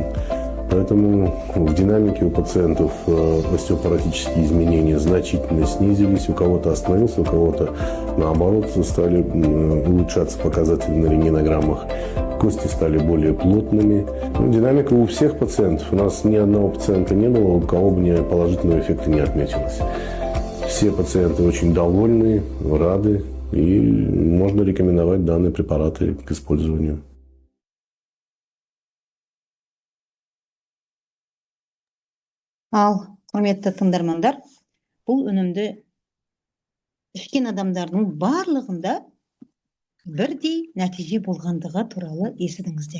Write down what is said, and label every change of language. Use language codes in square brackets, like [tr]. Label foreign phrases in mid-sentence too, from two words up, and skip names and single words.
[ru] Поэтому в динамике у пациентов остеопоротические изменения значительно снизились, у кого-то остановился, у кого-то наоборот стали улучшаться показатели на рентгенограммах, кости стали более плотными. Динамика у всех пациентов, у нас ни одного пациента не было, у кого бы положительного эффекта не отметилось. Все пациенты очень довольны, рады, и можно рекомендовать данные препараты к использованию. [kk] Ал, құрметті тыңдармандар, бұл өнімді ішкен адамдардың барлығында бірдей нәтиже болғандығы туралы естідіңіздер.